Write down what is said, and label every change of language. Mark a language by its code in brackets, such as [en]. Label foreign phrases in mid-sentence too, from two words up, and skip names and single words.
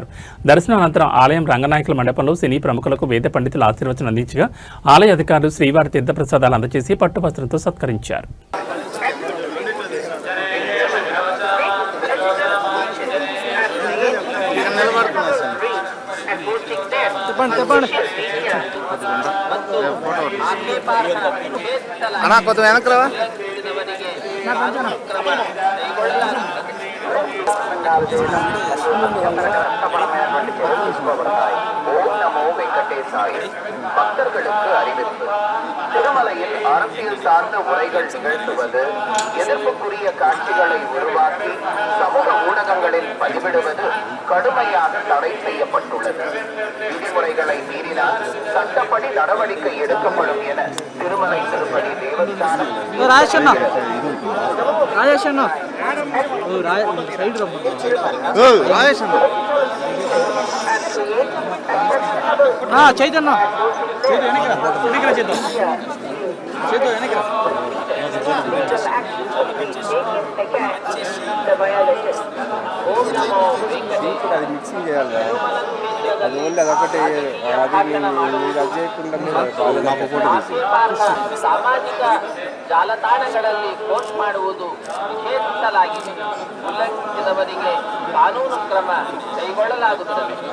[te] దర్శనం అనంతరం ఆలయం రంగనాయకుల మండపంలో సినీ ప్రముఖులకు వేద పండితులు ఆశీర్వచనం అందించగా ఆలయ అధికారులు శ్రీవారి తీర్థప్రసాదాలు అందజేసి పట్టువస్త్రంతో సత్కరించారు. అన్నా కొంచెం వెనక్కి రావా. [ta] பக்தர்களுக்கு அறிவிப்பு. திருமலையில் அரசியல் சார்ந்த உரைகள் நிகழ்த்துவது, எதிர்ப்புக்குரிய காட்சிகளை உருவாக்கி சமூக ஊடகங்களில் பதிவிடுவது கடுமையாக தடை செய்யப்பட்டுள்ளது. விதிமுறைகளை மீறினால் சட்டப்படி நடவடிக்கை எடுக்கப்படும் என திருமலை திருப்பதி தேவஸ்தானம் [te] చైతన్య అది మిక్సింగ్ చేయాలి. అది ఓన్లీ అదొకటి అది చేయకుండా [kn] ಸಾಮಾಜಿಕ ಜಾಲತಾಣಗಳಲ್ಲಿ ಪೋಸ್ಟ್ ಮಾಡುವುದು ನಿಷೇಧಿಸಲಾಗಿದೆ. ಉಲ್ಲಂಘಿಸಿದವರಿಗೆ ಕಾನೂನು ಕ್ರಮ ಕೈಗೊಳ್ಳಲಾಗುತ್ತದೆ.